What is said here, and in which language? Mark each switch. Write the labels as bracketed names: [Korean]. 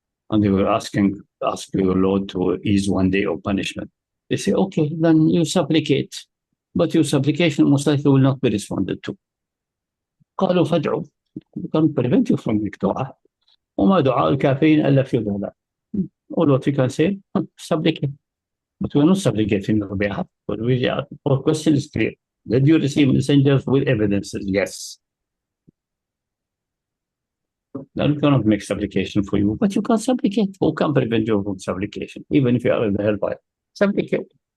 [English] And they were ask your Lord to ease one day of punishment. They say, okay, then you supplicate, but your supplication most likely will not be responded to. [Arabic] قالوا فادعوا. [English] We can't prevent you from making dua. [Arabic] وما دعاء الكافرين إلا في ضلال. [English] All what we can say, supplicate. But we're not supplicating on your behalf. But our question is clear. Did you receive messengers with evidences? Yes. Then we cannot make supplication for you, but you can supplicate. Who can prevent you from supplication, even if you are in the hellfire? Supplicate.